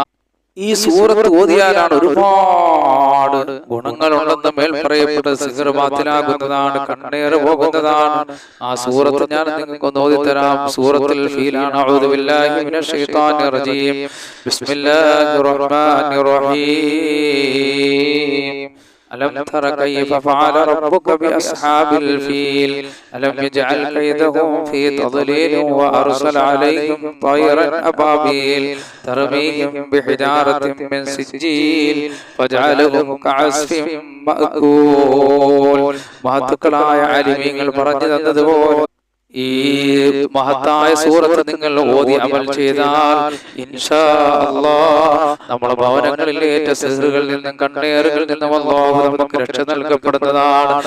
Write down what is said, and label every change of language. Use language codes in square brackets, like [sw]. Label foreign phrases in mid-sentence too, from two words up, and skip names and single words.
[ml] ഈ സൂറത്ത് ഓതിയാലാണ് ഒരുപാട് ഗുണങ്ങളുണ്ടെന്ന് മേൽ പറയപ്പെട്ട സിഹ്ർ ബാത്തിലാകുന്നതാണ്, കണ്ണേറ് പോകുന്നതാണ്. ആ സൂറത്ത് ഞാൻ നിങ്ങൾക്ക് ഓതിത്തരാം. സൂറത്തുൽ ഫീലാണ്. [ar] أعوذ بالله من الشيطان الرجيم. بسم الله الرحمن الرحيم. ألم تر كيف فعل ربك بأصحاب الفيل ألم يجعل كيدهم في تضليل وأرسل عليهم طيرا أبابيل ترميهم بحجارة من سجيل فجعلهم كعصف مأكول. [ml] മഹത്തുക്കളായ ആലിമീങ്ങൾ പറഞ്ഞു തന്നതുപോലെ ഈ മഹത്തായ സൂറത്ത് നിങ്ങൾ ഓതി അമൽ ചെയ്താൽ [ar] إن شاء الله [ml] നമ്മുടെ ഭവനങ്ങളിൽ ഏറ്റ സിഹ്റുകളിൽ നിന്നും കണ്ണേറുകളിൽ നിന്നും അല്ലാഹു നമുക്ക് രക്ഷ നൽകപ്പെടുന്നതാണ്.